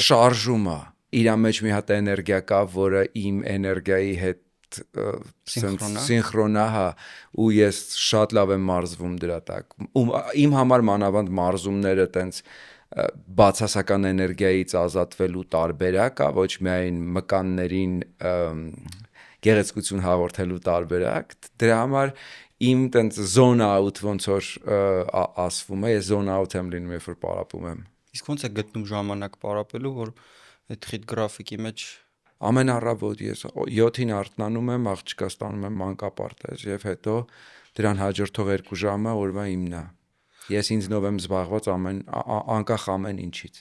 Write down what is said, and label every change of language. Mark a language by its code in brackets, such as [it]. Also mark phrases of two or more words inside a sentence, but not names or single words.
[hy] Շարժում է։ Իր մեջ մի հատ էներգիա կա, որը իմ էներգիայի հետ սինխրոն է, հա, ու ես շատ լավ եմ մարզվում դրա տակ։ Իմ համար մանավանդ մարզումները տենց բացասական էներգիայից ազատվելու տարբերակ է, ոչ միայն մկաններին գեղեցկություն հաղորդելու տարբերակ։ Դրա համար իմ տենց [en] zone out [hy] ոնց որ ասվում է, ես [en] zone out [hy] եմ լինում, երբ որ պարապում եմ։ Իսկ ոնց է գտնում ժամանակ պարապելու, որ այդ խիտ գրաֆիկի մեջ ամեն առավոտ ես 7-ին արթնանում եմ, աղջկա ստանում եմ մանկապարտեզ եւ հետո դրան հաջորդող 2 ժամը օրվա իմն է։ Ես ինձնով եմ զբաղված անկախ ամեն ինչից։